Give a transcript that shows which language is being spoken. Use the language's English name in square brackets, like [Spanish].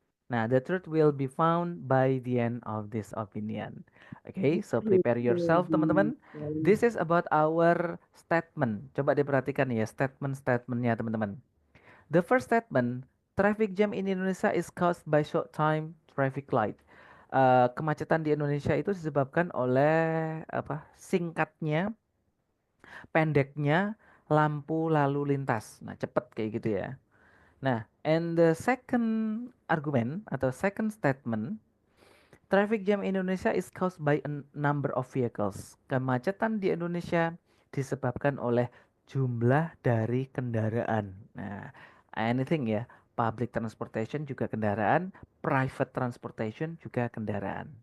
[English] Nah, the truth will be found by the end of this opinion. Okay, so prepare yourself, teman-teman. This is about our statement. [Indonesian] Coba diperhatikan ya, statement-statementnya, teman-teman. [English] The first statement, traffic jam in Indonesia is caused by short time traffic light. [Indonesian] Kemacetan di Indonesia itu disebabkan oleh apa? Singkatnya, pendeknya lampu lalu lintas. Nah, cepet kayak gitu ya. [English] Nah, and the second argument atau second statement, traffic jam Indonesia is caused by a number of vehicles. [Indonesian] Kemacetan di Indonesia disebabkan oleh jumlah dari kendaraan. Nah, anything ya, public transportation juga kendaraan, private transportation juga kendaraan.